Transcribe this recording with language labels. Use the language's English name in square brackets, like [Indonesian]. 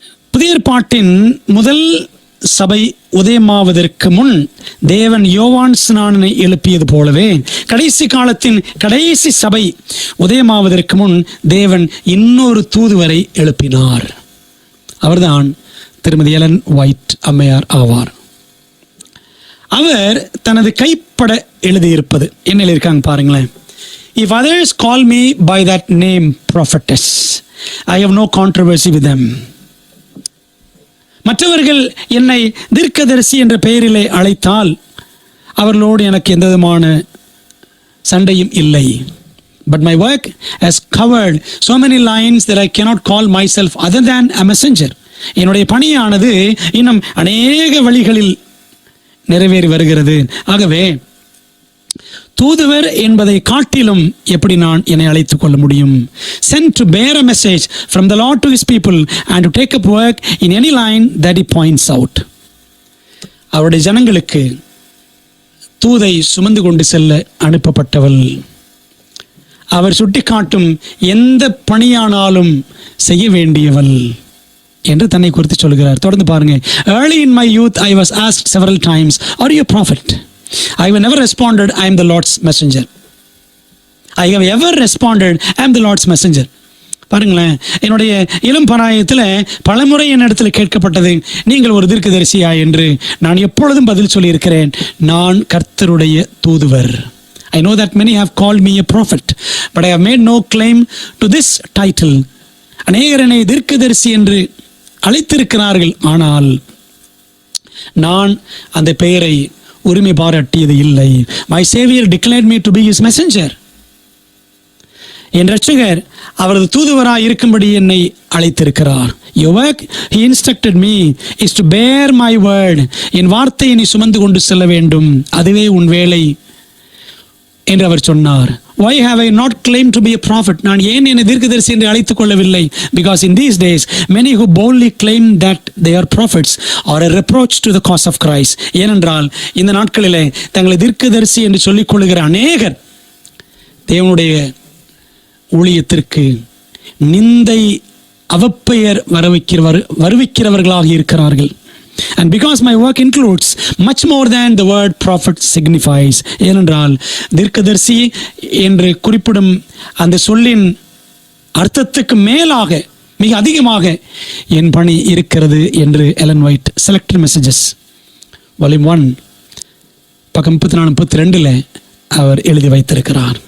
[Tamil] புதிய ஏற்பாட்டின் முதல் சபை உதயமாவதற்கு முன் தேவன் யோவான் ஸ்நானனை எழுப்பியது போலவே கடைசி காலத்தின் கடைசி சபை உதயமாவதற்கு முன் தேவன் இன்னொரு தூதுவரை எழுப்பினார். அவர்தான் திருமதி எலன் ஒயிட் அம்மையார் ஆவார். அவர் தனது கைப்பட எழுதியிருப்பது என்ன எழுதியிருக்காங்க பாருங்களேன். [English] If others call me by that name prophetess, I have no controversy with them. [Tamil] மற்றவர்கள் என்னை தீர்க்கதரிசி என்ற பெயரிலே அழைத்தால் அவர்களோடு எனக்கு எந்த விதமான சண்டையும் இல்லை. [English] But my work has covered so many lines that I cannot call myself other than a messenger. [Tamil] என்னுடைய பணியானது இன்னும் அநேக வழிகளில் நிறைவேறி வருகிறது. ஆகவே தூதுவர் என்பதை காட்டிலும் எப்படி நான் என்னை அழைத்துக் கொள்ள முடியும்? [English] Sent to bear a message from the Lord to his people and to take up work in any line that he points out. [Tamil] அவருடைய ஜனங்களுக்கு தூதை சுமந்து கொண்டு செல்ல அனுப்பப்பட்டவள். அவர் சுட்டிக்காட்டும் எந்த பணியானாலும் செய்ய வேண்டியவள் என்று தன்னை குறித்து சொல்கிறார். தொடர்ந்து பாருங்க. [English] Early in my youth I was asked several times, are you a prophet? I have never responded, I am the Lord's messenger. I have ever responded, I am the Lord's messenger. [Tamil] பாருங்களேன், என்னுடைய இளம் பராயத்தில் பலமுறை என்னிடத்தில் கேட்கப்பட்டது, நீங்கள் ஒரு தீர்க்கதரிசியா என்று. நான் எப்பொழுதும் பதில் சொல்லியிருக்கிறேன், நான் கர்த்தருடைய தூதுவர். [English] I know that many have called me a prophet, but I have made no claim to this title. [Tamil] அநேகர் என்னை தீர்க்கதரிசி என்று அழைத்திருக்கிறார்கள், ஆனால் நான் அந்த பெயரை உரிமை பாராட்டியது இல்லை. [English] My Savior declared me to be his messenger. [Tamil] என் இரட்சகர் அவரது தூதுவராய் இருக்கும்படி என்னை அழைத்திருக்கிறார். [English] Your work, he instructed me, is to bear my word. [Tamil] என் வார்த்தையை நீ சுமந்து கொண்டு செல்ல வேண்டும், அதுவே உன் வேலை என்று அவர் சொன்னார். [English] Why have I not claimed to be a prophet? [Tamil] நான் ஏன் என்னை தீர்க்கதரிசி என்று அழைத்துக் கொள்ளவில்லை? [English] Because in these days many who boldly claim that they are prophets are a reproach to the cause of Christ. [Tamil] ஏனென்றால் இந்த நாட்களிலே தங்களை தீர்க்கதரிசி என்று சொல்லிக் கொள்ளுகிற அநேகர் தேவனுடைய ஊழியத்திற்கு நிந்தை அவப்பெயர் வருவிக்கிறவர்களாக இருக்கிறார்கள். [English] And because my work includes much more than the word prophet signifies, [Tamil] ஏனென்றால் தீர்க்கதரிசி என்று குறிப்பிடும் அந்த சொல்லின் அர்த்தத்துக்கு மேலாக மிக அதிகமாக என் பணி இருக்கிறது என்று Elon white selected messages volume 1 பக்கம் 34-32 அவர் எழுதி வைத்திருக்கிறார்.